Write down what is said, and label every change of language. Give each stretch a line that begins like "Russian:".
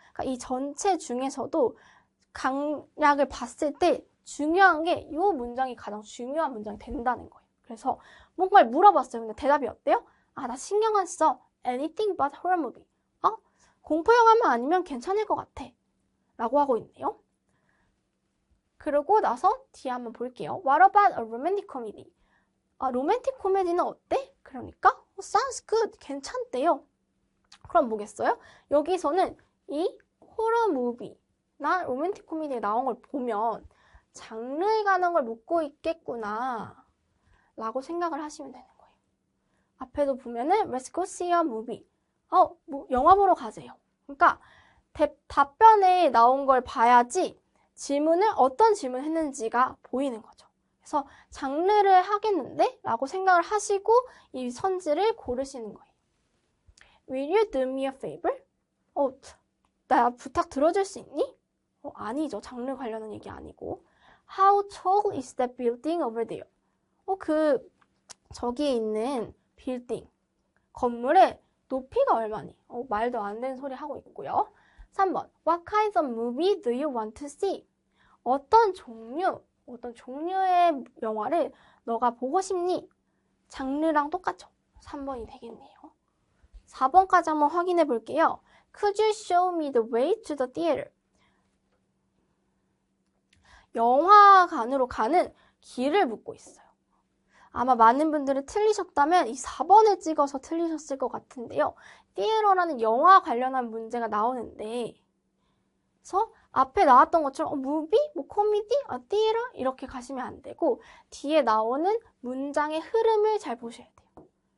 Korean: 그러니까 이 전체 중에서도 강약을 봤을 때 중요한 게 이 문장이 가장 중요한 문장이 된다는 거예요. 그래서 뭔가를 물어봤어요. 근데 대답이 어때요? 아, 나 신경 안 써.
English: Anything but horror movie.
Korean: 공포 영화만 아니면 괜찮을 것 같아. 라고 하고 있네요. 그러고 나서 뒤에 한번 볼게요.
English: What about a romantic comedy?
Korean: 로맨틱 코미디는 어때? 그러니까
English: sounds good.
Korean: 괜찮대요. 그럼 뭐겠어요? 여기서는 이 호러 무비나 로맨틱 코미디에 나온 걸 보면 장르에 관한 걸 묻고 있겠구나 라고 생각을 하시면 되는 거예요. 앞에도 보면은
English: Let's go see a movie.
Korean: 영화 보러 가세요. 그러니까 답변에 나온 걸 봐야지 질문을 어떤 질문을 했는지가 보이는 거죠. 그래서 장르를 하겠는데? 라고 생각을 하시고 이 선지를 고르시는 거예요.
English: Will you do me a favor?
Korean: 나 부탁 들어줄 수 있니? 아니죠. 장르 관련한 얘기 아니고.
English: How tall is that building over there?
Korean: 저기에 있는 빌딩, 건물의 높이가 얼마니? 말도 안 되는 소리 하고 있고요. 3번.
English: What kind of movie do you want to see?
Korean: 어떤 종류의 영화를 너가 보고 싶니? 장르랑 똑같죠? 3번이 되겠네요. 4번까지 한번 확인해 볼게요.
English: Could you show me the way to the theater?
Korean: 영화관으로 가는 길을 묻고 있어요. 아마 많은 분들이 틀리셨다면 이 4번을 찍어서 틀리셨을 것 같은데요. theater라는 영화 관련한 문제가 나오는데 그래서 앞에 나왔던 것처럼 movie, 코미디, theater 이렇게 가시면 안 되고 뒤에 나오는 문장의 흐름을 잘 보셔야 돼요.